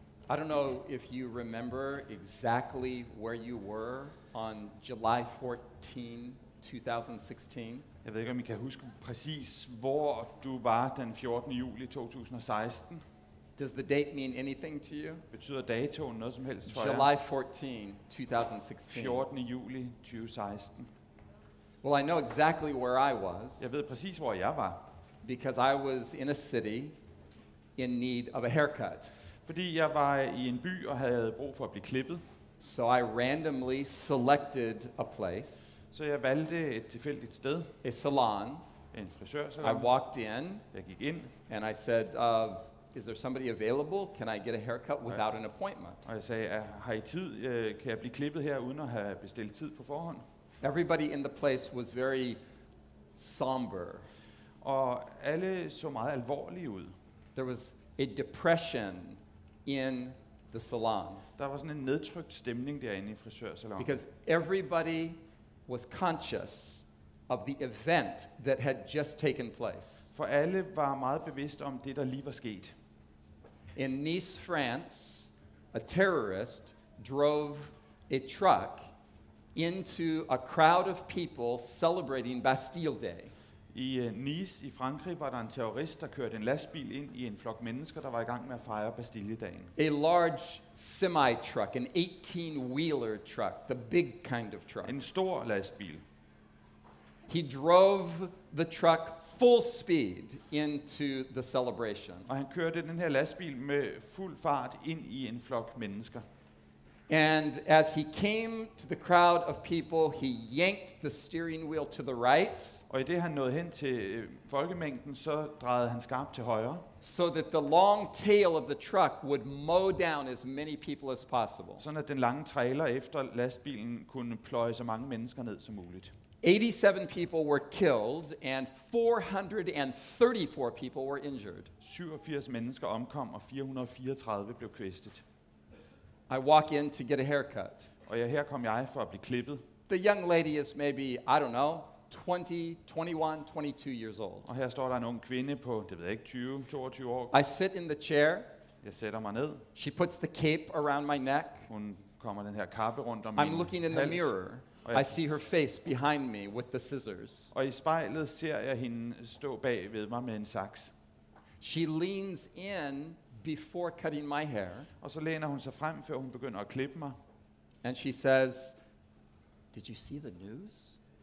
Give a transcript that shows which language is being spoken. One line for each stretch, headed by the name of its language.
English: I don't know if you remember exactly where you were on July 14, 2016.
Danish: Jeg ved ikke, om I kan huske præcis, hvor du var den 14. juli 2016.
English: Does the date mean anything to you?
Danish: Betyder datoen noget som helst for jer?
English: July 14, 2016.
Danish: 14. juli 2016.
English: Well, I know exactly where I was
Danish: Jeg ved præcis, hvor jeg var.
English: because I was in a city in need of a haircut.
Danish: Fordi jeg var i en by og havde brug for at blive klippet.
English: So I randomly selected a place,
Danish: Så jeg valgte et tilfældigt sted,
English: a salon.
Danish: en
English: I
Danish: frisørsalon.
English: walked in
Danish: Jeg gik ind,
English: and I said, is there somebody available? Can I get a haircut without an appointment?
Danish: og jeg sagde, har I tid? Kan jeg blive klippet her, uden at have bestilt tid på forhånd?
English: Everybody in the place was very somber.
Danish: Og alle så meget alvorlige ud.
English: There was a depression in the salon
Danish: Der var sådan en nedtrykt stemning derinde i frisørsalonen.
English: because everybody was conscious of the event that had just taken place.
Danish: For alle var meget bevidste om det, der lige var sket.
English: In Nice, France, a terrorist drove a truck into a crowd of people celebrating Bastille Day.
Danish: I Nice i Frankrig var der en terrorist, der kørte en lastbil ind i en flok mennesker, der var i gang med at fejre Bastilledagen.
English: A large semi-truck, an 18-wheeler truck, the big kind of truck.
Danish: En stor lastbil.
English: He drove the truck full speed into the celebration.
Danish: Og han kørte den her lastbil med fuld fart ind i en flok mennesker.
English: And as he came to the crowd of people, he yanked the steering wheel to the right,
Danish: Og i det han nåede hen til folkemængden, så drejede han skarpt til højre,
English: so that the long tail of the truck would mow down as many people as possible.
Danish: sådan at den lange trailer efter lastbilen kunne pløje så mange mennesker ned som muligt.
English: 87 people were killed and 434 people were injured.
Danish: 87 mennesker omkom, og 434 blev kvæstet.
English: I walk in to get a haircut.
Danish: Og her kom jeg for at blive klippet,
English: The young lady is maybe, I don't know, 20, 21, 22 years old.
Danish: og her står der en ung kvinde på, det ved jeg ikke, 20-22 år.
English: I sit in the chair.
Danish: Jeg sætter mig ned.
English: She puts the cape around my neck.
Danish: Hun kommer den her kappe rundt om
English: I'm
Danish: min
English: looking in the
Danish: hals.
English: mirror. I see her face behind me with the scissors.
Danish: Og i spejlet ser jeg hende stå bag ved mig med en saks.
English: She leans in before cutting my hair,
Danish: Og så læner hun sig frem, før hun begynder at klippe mig.
English: and she says, "Did you see the news?"